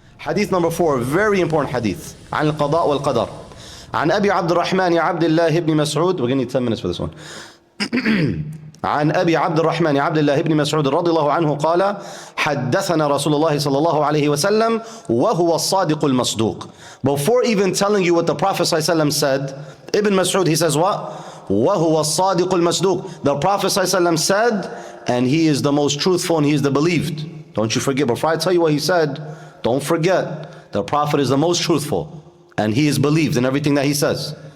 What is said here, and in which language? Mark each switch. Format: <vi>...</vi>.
<en>Hadith number 4, very important hadith.</en> <ar>عن القضاء والقدر. عن أبي عبد الرحمن عبد الله بن مسعود.</ar> <en>We're going to need 10 minutes for this one.</en> <ar>عن أبي عبد الرحمن عبد الله بن مسعود رضي الله عنه قال حدثنا رسول الله صلى الله عليه وسلم وهو الصادق المصدوق.</ar> <en>Before even telling you what the Prophet صلى الله عليه وسلم said, Ibn Mas'ud, he says what?</en> <ar>وهو الصادق المصدوق.</ar> <en>The Prophet صلى الله عليه وسلم said, and he is the most truthful and he is the believed. Don't you forget, before I tell you what he said, don't forget, the Prophet is the most truthful and he is believed in everything that he says.</en>